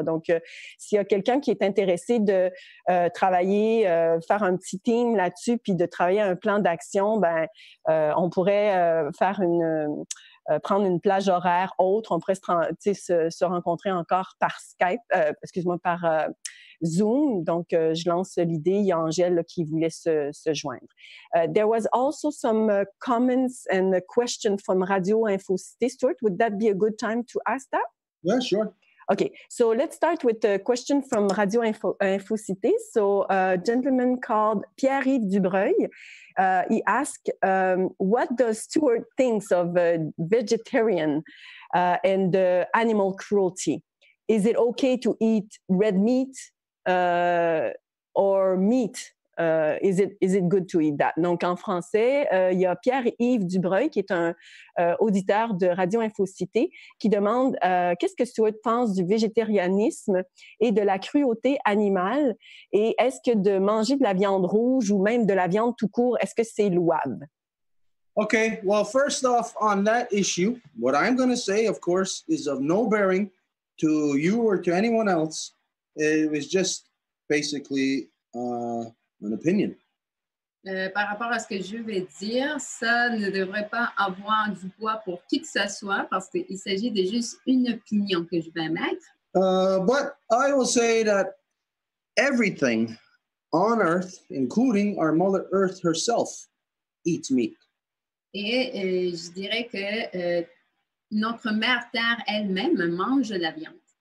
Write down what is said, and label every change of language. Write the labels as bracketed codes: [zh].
[fr] Donc, s'il y a quelqu'un qui est intéressé de travailler, faire un petit team là-dessus, puis de travailler un plan d'action, ben, on pourrait faire prendre une plage horaire autre. On pourrait se rencontrer encore par Skype, par Zoom. Donc, je lance l'idée. Il y a Angèle là, qui voulait se joindre. [en] There was also some comments and a question from RadioInfoCite. Stuart, would that be a good time to ask that? Yeah, sure. Okay, so let's start with a question from RadioInfoCite. So a gentleman called Pierre-Yves Dubreuil, he asked, what does Stuart think of vegetarian and animal cruelty? Is it okay to eat red meat or meat? Is it good to eat that? [fr] Donc, en français, il y a Pierre-Yves Dubreuil, qui est un auditeur de RadioInfoCite, qui demande qu'est-ce que Stuart pense du végétarianisme et de la cruauté animale, et est-ce que de manger de la viande rouge ou même de la viande tout court, est-ce que c'est louable? [en] Okay, well, first off, on that issue, what I'm going to say, of course, is of no bearing to you or to anyone else. It was just basically an opinion. [fr] Par rapport à ce que je vais dire, ça ne devrait pas avoir du poids pour qui que ce soit parce qu'il s'agit de juste une opinion que je vais mettre. [en] But I will say that everything on Earth, including our Mother Earth herself, eats meat. [fr] Et je dirais que notre mère Terre elle-même mange de la viande.